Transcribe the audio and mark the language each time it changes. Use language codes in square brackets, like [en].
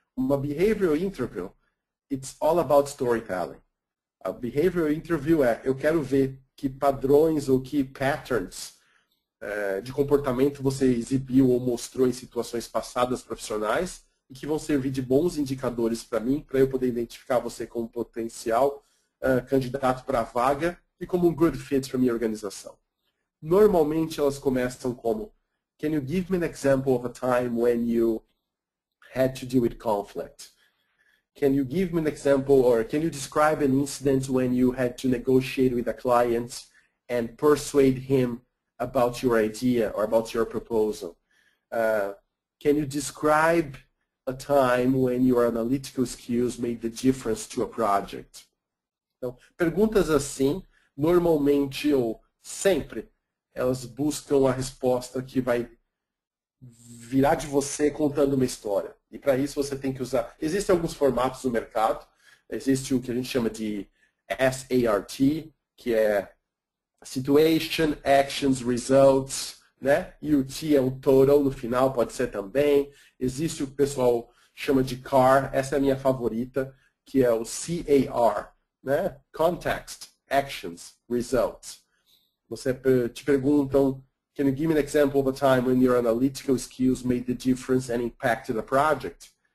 [en] Uma behavioral interview, it's all about storytelling. [pt] A behavioral interview eu quero ver que padrões ou que patterns de comportamento você exibiu ou mostrou em situações passadas profissionais e que vão servir de bons indicadores para mim, para eu poder identificar você como potencial candidato para a vaga e como um good fit para a minha organização. Normalmente elas começam como, [en] can you give me an example of a time when you had to deal with conflict? Can you give me an example or can you describe an incident when you had to negotiate with a client and persuade him about your idea or about your proposal? Can you describe a time when your analytical skills made the difference to a project? [pt] Então, perguntas assim, normalmente ou sempre, elas buscam a resposta que vai virar de você contando uma história. E para isso você tem que usar... Existem alguns formatos no mercado. Existe o que a gente chama de SART, que é Situation, Actions, Results, né? E o T é o Total no final, pode ser também. Existe o que o pessoal chama de CAR, essa é a minha favorita, que é o CAR, né? [en] Context, Actions, Results. [pt] Você te perguntam, [en] can you give me an example of a time when your analytical skills made the difference and impacted a project?